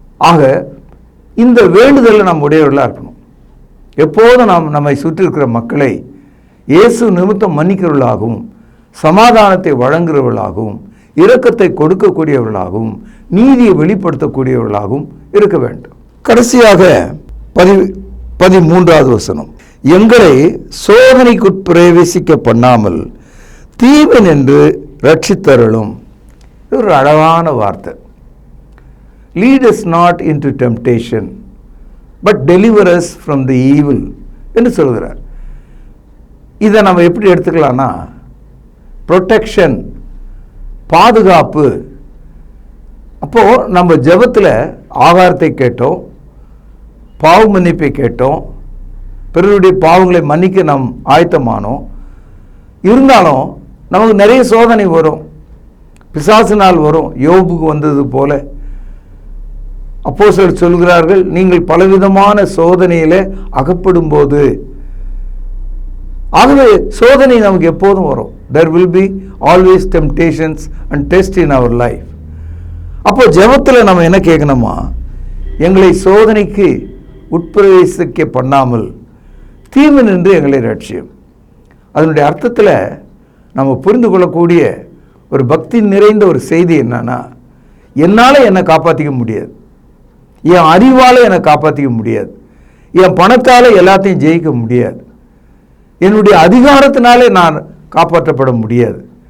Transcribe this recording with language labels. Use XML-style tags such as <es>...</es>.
<ta>ஆக இந்த வேண்டுதலில் நம்ம உடையவர்களாக இருக்கணும். எப்போதும் நாம் நம்மை சுற்றி இருக்கிற மக்களை இயேசு நிமித்தம் மன்னிக்கிறவர்களாகவும், சமாதானத்தை வழங்குகிறவர்களாகவும், இரக்கத்தை கொடுக்கக்கூடியவர்களாகவும், நீதியை வெளிப்படுத்தக்கூடியவர்களாகவும் இருக்க வேண்டும். கடைசியாக 13வது வசனம், எங்களை சோதனைக்கு பிரவேசிக்க பண்ணாமல் தீவன் என்று ரட்சித்தருளும். இது ஒரு அழகான வார்த்தை.</ta> <en>Lead us not into temptation, but deliver us from the evil</en> <ta>என்று சொல்கிறார். இதை நம்ம எப்படி எடுத்துக்கலாம்னா, ப்ரொடெக்ஷன், பாதுகாப்பு. அப்போது நம்ம ஜெபத்தில் ஆகாரத்தை கேட்டோம், பாவ மன்னிப்பை கேட்டோம், பிறருடைய பாவங்களை மன்னிக்க நாம் ஆயத்தமானோம். இருந்தாலும் நமக்கு நிறைய சோதனை வரும், பிசாசினால் வரும். யோபுக்கு வந்தது போல அப்போஸ்தலர் சொல்கிறார்கள், நீங்கள் பலவிதமான சோதனையில் அகப்படும் போது. ஆகவே சோதனை நமக்கு எப்போதும் வரும்.</ta> <en>there will be always temptations and tests in our life.</en> <ta>அப்போ ஜெபத்தில் நம்ம என்ன கேட்கணுமா, எங்களை சோதனைக்கு உட்பிரவேசிக்க பண்ணாமல் தீமை நின்று எங்களை ரட்சியும். அதனுடைய அர்த்தத்தில் நம்ம புரிந்து கொள்ளக்கூடிய ஒரு பக்தி நிறைந்த ஒரு செய்தி என்னன்னா, என்னால் என்னை காப்பாற்றிக்க முடியாது, என் அறிவால் என்னை காப்பாற்றிக்க முடியாது, என் பணத்தால் எல்லாத்தையும் ஜெயிக்க முடியாது, என்னுடைய அதிகாரத்தினாலே நான் காப்பாற்றப்பட முடியாது.</ta>